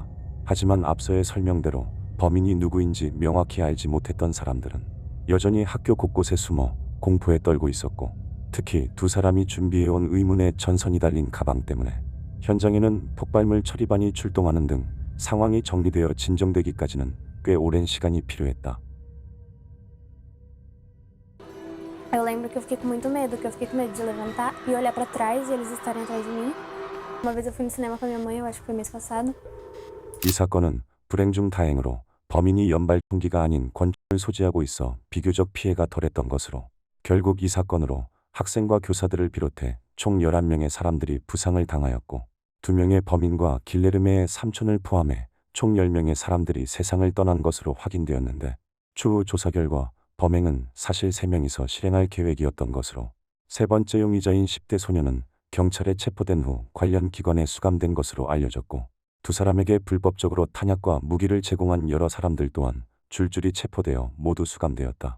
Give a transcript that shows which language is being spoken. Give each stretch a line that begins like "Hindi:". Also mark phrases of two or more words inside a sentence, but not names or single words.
Korean: 하지만 앞서의 설명대로 범인이 누구인지 명확히 알지 못했던 사람들은 여전히 학교 곳곳에 숨어 공포에 떨고 있었고, 특히 두 사람이 준비해온 의문의 전선이 달린 가방 때문에 현장에는 폭발물 처리반이 출동하는 등 상황이 정리되어 진정되기까지는 꽤 오랜 시간이 필요했다.
Portuguese: Eu lembro que eu fiquei com muito medo, que eu fiquei com medo de levantar e olhar pra trás e eles estarem atrás de mim. Uma vez eu fui no cinema com a minha mãe, eu acho que foi mês passado.
Korean: 이 사건은 불행 중 다행으로 범인이 연발 총기가 아닌 권총을 소지하고 있어 비교적 피해가 덜했던 것으로, 결국 이 사건으로 학생과 교사들을 비롯해 총 11명의 사람들이 부상을 당하였고, 2명의 범인과 길레르메의 삼촌을 포함해 총 10명의 사람들이 세상을 떠난 것으로 확인되었는데, 추후 조사 결과 범행은 사실 3명이서 실행할 계획이었던 것으로, 세 번째 용의자인 10대 소년은 경찰에 체포된 후 관련 기관에 수감된 것으로 알려졌고, 두 사람에게 불법적으로 탄약과 무기를 제공한 여러 사람들 또한 줄줄이 체포되어 모두 수감되었다.